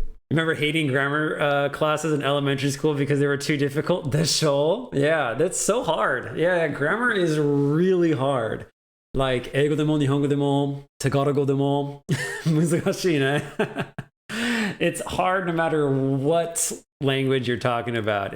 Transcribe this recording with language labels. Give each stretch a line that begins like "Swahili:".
English: Remember hating grammar classes in elementary school because they were too difficult? The show? Yeah, that's so hard. Yeah, grammar is really hard. Like,
Japanese: 英語でも日本語でもタガロ語でも難しいね。
English: It's hard no matter what language you're talking about.